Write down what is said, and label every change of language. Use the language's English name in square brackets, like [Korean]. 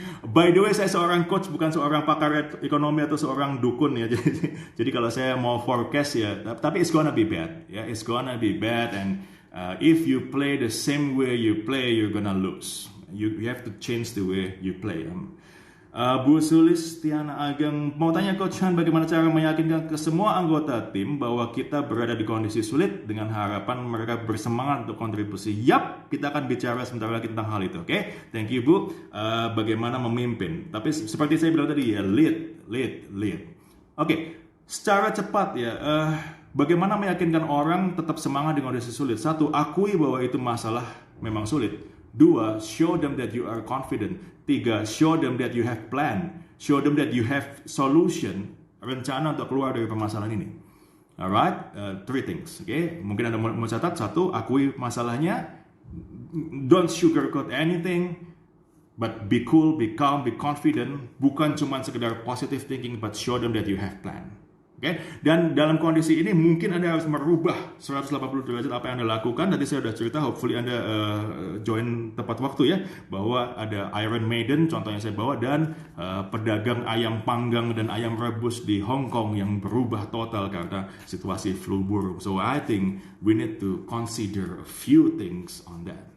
[English] By the way, [Indonesian] saya seorang coach, bukan seorang pakar ekonomi atau seorang dukun ya. Jadi kalau saya mau forecast ya, tapi [English] it's gonna be bad. Ya, it's gonna be bad, and if you play the same way you play, you're gonna lose. You have to change the way you play. [Indonesian] Bu Sulistiana Ageng mau tanya Coach Han, bagaimana cara meyakinkan ke semua anggota tim bahwa kita berada di kondisi sulit dengan harapan mereka bersemangat untuk kontribusi. Yap, kita akan bicara sebentar lagi tentang hal itu. Oke? [English] Thank you [Indonesian] Bu. Bagaimana memimpin. Tapi seperti saya bilang tadi ya, lead. Oke, secara cepat ya, bagaimana meyakinkan orang tetap semangat di kondisi sulit. Satu, akui bahwa itu masalah memang sulit. [English] Dua, show them that you are confident. Tiga, show them that you have plan. Show them that you have solution, [Indonesian] rencana untuk keluar dari permasalahan ini. [English] Alright, three things. [Indonesian] Okay, mungkin Anda mau catat. Satu, akui masalahnya. [English] Don't sugarcoat anything, but be cool, be calm, be confident. [Indonesian] Bukan cuma sekedar [English] positive thinking, but show them that you have plan. Okay? [Indonesian] Dan dalam kondisi ini mungkin Anda harus merubah 180 derajat apa yang Anda lakukan. Tadi saya sudah cerita, [English] hopefully [Indonesian] Anda join tepat waktu ya, bahwa ada Iron Maiden contohnya saya bawa, dan pedagang ayam panggang dan ayam rebus di Hong Kong yang berubah total karena situasi flu burung. [English] So I think we need to consider a few things on that.